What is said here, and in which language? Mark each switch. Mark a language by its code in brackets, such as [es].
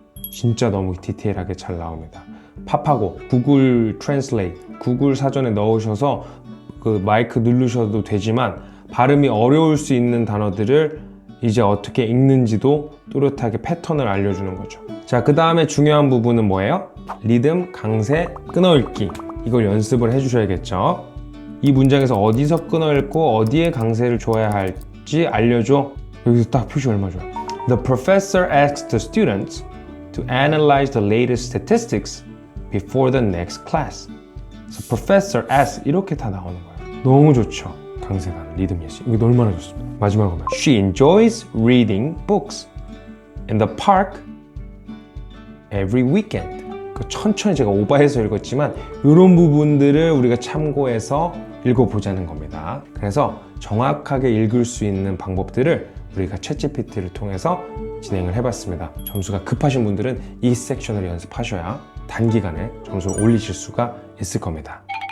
[ko] 진짜 너무 디테일하게 잘 나옵니다. 팝하고 구글 트랜슬레이트, 구글 사전에 넣으셔서 그 마이크 누르셔도 되지만 발음이 어려울 수 있는 단어들을 이제 어떻게 읽는지도 또렷하게 패턴을 알려주는 거죠. 자, 그 다음에 중요한 부분은 뭐예요? 리듬, 강세, 끊어읽기. 이걸 연습을 해주셔야겠죠. 이 문장에서 어디서 끊어읽고 어디에 강세를 줘야 할지 알려줘. 여기서 딱 표시 얼마 좋아요. [en] The professor asked the students to analyze the latest statistics before the next class. So professor asked [ko] 이렇게 다 나오는 거예요. 너무 좋죠. 강세가 리듬 예시. 이게 얼마나 좋습니다. 마지막으로 [en] She enjoys reading books in the park every weekend. [ko] 천천히 제가 오버해서 읽었지만 이런 부분들을 우리가 참고해서 읽어보자는 겁니다. 그래서 정확하게 읽을 수 있는 방법들을 우리가 챗GPT를 통해서 진행을 해봤습니다. 점수가 급하신 분들은 이 섹션을 연습하셔야 단기간에 점수를 올리실 수가 있을 겁니다.